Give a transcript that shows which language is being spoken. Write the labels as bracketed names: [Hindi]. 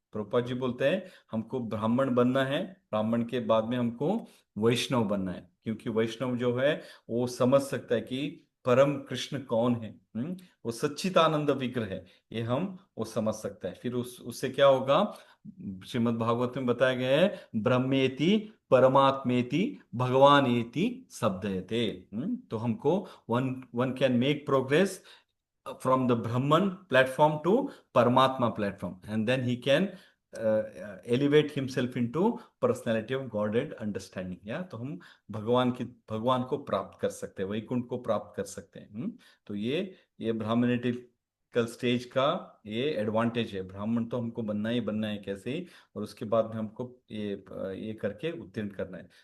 [Hindi] प्रभुपाद जी बोलते हैं हमको ब्राह्मण बनना है, ब्राह्मण के बाद में हमको वैष्णव बनना है। क्योंकि वैष्णव जो है वो समझ सकता है कि परम कृष्ण कौन है, वो सच्चिदानंद विग्रह है, ये हम वो समझ सकते हैं। फिर उससे क्या होगा, श्रीमद् भागवत में बताया गया है, [Sanskrit] ब्रह्मेति परमात्मेति भगवानेति शब्दयते। [Hindi] तो हमको [English] One can make progress from the Brahman platform to Paramatma platform, and then he can elevate himself into personality of Godhead understanding। [Hindi] या तो हम भगवान को प्राप्त कर सकते हैं, वैकुंठ को प्राप्त कर सकते हैं। तो ये ब्राह्मणेटिकल स्टेज का ये एडवांटेज है। ब्राह्मण तो हमको बनना है कैसे ही, और उसके बाद में हमको ये करके उत्तीर्ण करना है।